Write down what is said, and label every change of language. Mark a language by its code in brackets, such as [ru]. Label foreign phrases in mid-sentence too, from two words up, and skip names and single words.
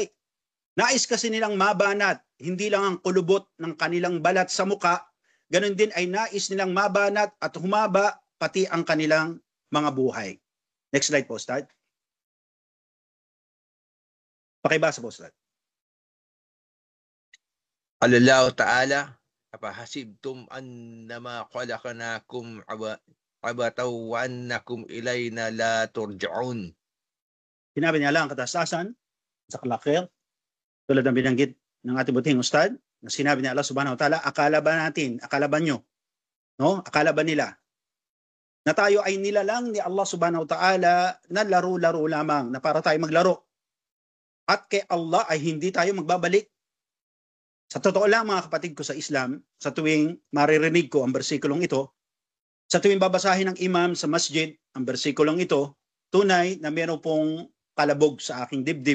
[tl] Nais kasi nilang mabanat, hindi lang ang kulubot ng kanilang balat sa muka, ganun din ay nais nilang mabanat at humaba pati ang kanilang mga buhay. [en] Next slide [tl] po, Ustad. Pakibasa po, Ustad. [ar] قال الله تعالى أفحسبتم أنما خلقناكم عبثا وأنكم إلينا لا ترجعون. [tl] Sinabi niya lang ang katastasan sa kalakir, tulad ng binanggit ng ating buting Ustad, na sinabi ni [ar] الله سبحانه وتعالى, [tl] akala ba nyo, no? Akala ba nila na tayo ay nilalang ni [ar] الله سبحانه وتعالى [tl] na laro-laro lamang, na para tayo maglaro. At kay Allah ay hindi tayo magbabalik. Sa totoo lang mga kapatid ko sa Islam, sa tuwing maririnig ko ang bersikulong ito, sa tuwing babasahin ng imam sa masjid ang bersikulong ito, tunay na meron pong kalabog sa aking dibdib.